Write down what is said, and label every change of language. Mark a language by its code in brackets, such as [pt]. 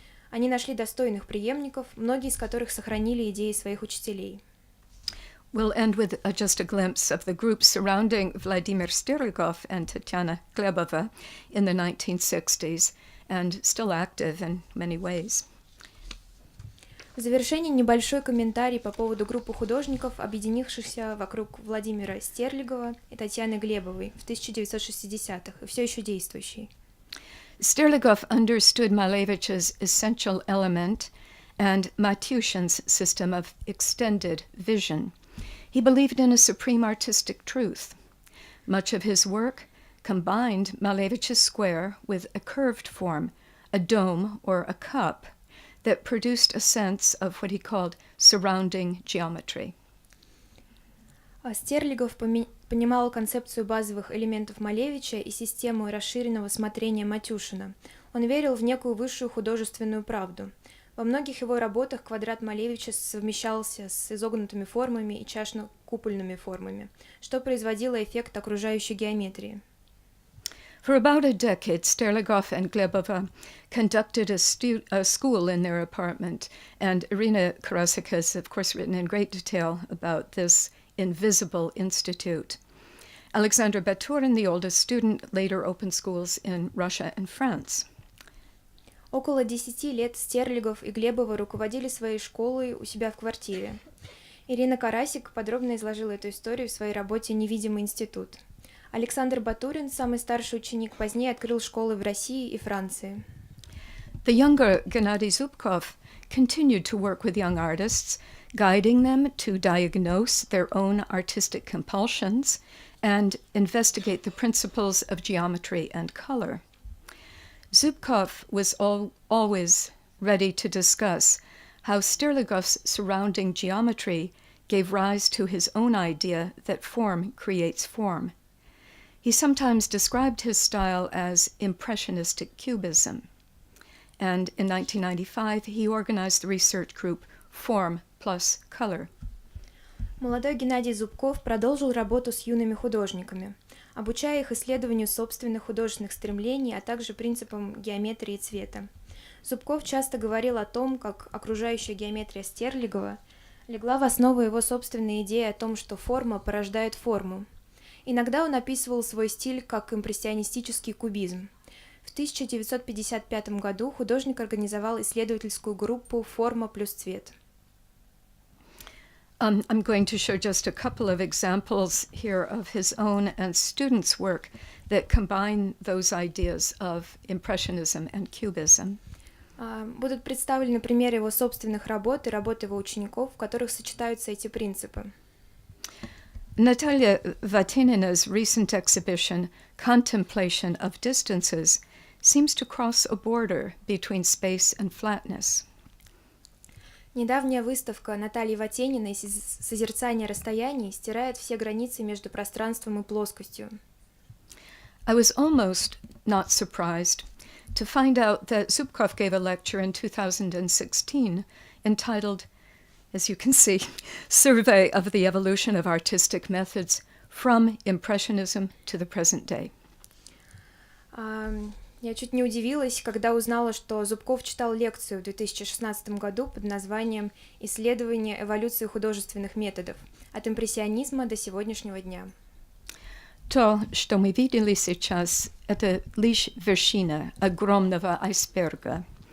[ru] Они нашли достойных преемников, многие из которых сохранили идеи своих учителей. [en] We'll end with just a glimpse of the group surrounding Vladimir Sterligov and Tatyana Glebova in the 1960s, and still active in many ways. [ru] В завершение небольшой комментарий по поводу группы художников, объединившихся вокруг Владимира Стерлигова и Татьяны Глебовой в 1960-х и все еще действующей. [en] Sterligov understood Malevich's essential element and Matyushin's system of extended vision. He believed in a supreme artistic truth. Much of his work combined Malevich's square with a curved form, a dome or a cup, that produced a sense of what he called surrounding geometry. [ru] Стерлигов понимал концепцию базовых элементов Малевича и систему расширенного смотрения Матюшина. Он верил в некую высшую художественную правду. Во многих его работах квадрат Малевича совмещался с изогнутыми формами и чашно-купольными формами, что производило эффект окружающей геометрии. [en] For about a decade, Sterligov and Glebova conducted a school in their apartment, and Irina Karasik has, of course, written in great detail about this invisible institute. Alexander Baturin, the oldest student, later opened schools in Russia and France. [ru] Около 10 лет Стерлигов и Глебова руководили своей школой у себя в квартире. Ирина Карасик подробно изложила эту историю в своей работе «Невидимый институт». Александр Батурин, самый старший ученик, позднее открыл школы в России и Франции. [en] The younger Gennady Zubkov continued to work with young artists, guiding them to diagnose their own artistic compulsions and investigate the principles of geometry and color. Zubkov was always ready to discuss how Sterligov's surrounding geometry gave rise to his own idea that form creates form. He sometimes described his style as impressionistic cubism. And in 1995, he organized the research group Form plus Color. [ru] Молодой Геннадий Зубков продолжил работу с юными художниками, обучая их исследованию собственных художественных стремлений, а также принципам геометрии цвета. Зубков часто говорил о том, как окружающая геометрия Стерлигова легла в основу его собственной идеи о том, что форма порождает форму. Иногда он описывал свой стиль как импрессионистический кубизм. В 1955 году художник организовал исследовательскую группу «Форма плюс цвет». [en] I'm going to show just a couple of examples here of his own and students' work that combine those ideas of impressionism and cubism. [ru] Будут представлены примеры его собственных работ и работ его учеников, в которых сочетаются эти принципы. [en] Natalia Vatinina's recent exhibition, Contemplation of Distances, seems to cross a border between space and flatness. [ru] Недавняя выставка Натальи Ватениной «Созерцание расстояний» стирает все границы между пространством и плоскостью. [en] I was almost not surprised to find out that Zubkov gave a lecture in 2016 entitled, as you can see, Survey of the Evolution of Artistic Methods from Impressionism to the Present Day. [ru] Я чуть не удивилась, когда узнала, что Зубков читал лекцию в 2016 году под названием «Исследование эволюции художественных методов. От импрессионизма до сегодняшнего дня». То, что мы видели сейчас, это лишь вершина огромного айсберга.